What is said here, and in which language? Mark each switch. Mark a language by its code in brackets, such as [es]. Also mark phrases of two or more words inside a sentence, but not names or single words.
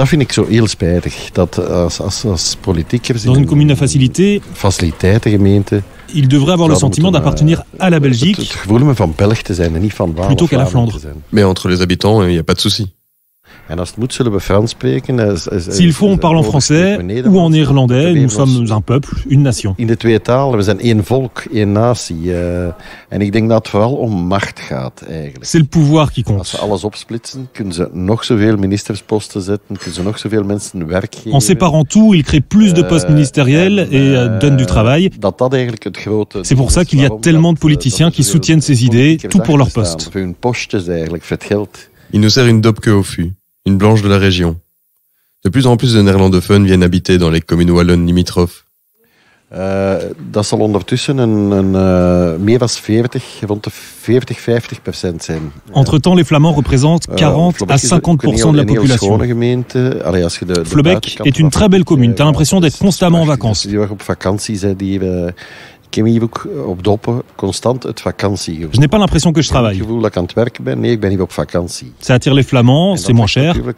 [fr] Dans une commune à facilité, il devrait avoir le sentiment d'appartenir à la Belgique plutôt qu'à la Flandre. Mais entre les habitants, il n'y a pas de souci. S'il faut, on parle en français ou en néerlandais. Nous sommes un peuple, une nation. [nl] In de twee talen, we zijn één volk, één natie. En ik denk dat het vooral om macht gaat eigenlijk. [fr] C'est le pouvoir qui compte. [nl] Als ze alles opsplitsen, kunnen ze nog zoveel ministersposten zetten, kunnen ze nog zoveel mensen werk geven. [fr] En séparant tout, ils créent plus de postes ministériels et donnent du travail. [nl] Dat eigenlijk het grote. [fr] C'est pour ça qu'il y a tellement de politiciens qui soutiennent ces idées, tout pour leur poste. [nl] Voor hun postjes eigenlijk, voor het geld. [fr] Il nous sert une dope au fût, une blanche de la région. De plus en plus de néerlandophones viennent habiter dans les communes wallonnes limitrophes. [nl] Dat zal ondertussen meer dan 40, rond de 40-50% zijn. [fr] Entre-temps, les Flamands représentent 40 à 50% de la population. Flobecq est une très belle commune. T'as l'impression d'être constamment en vacances. Je n'ai pas l'impression que je travaille. Ça attire les Flamands, c'est moins cher.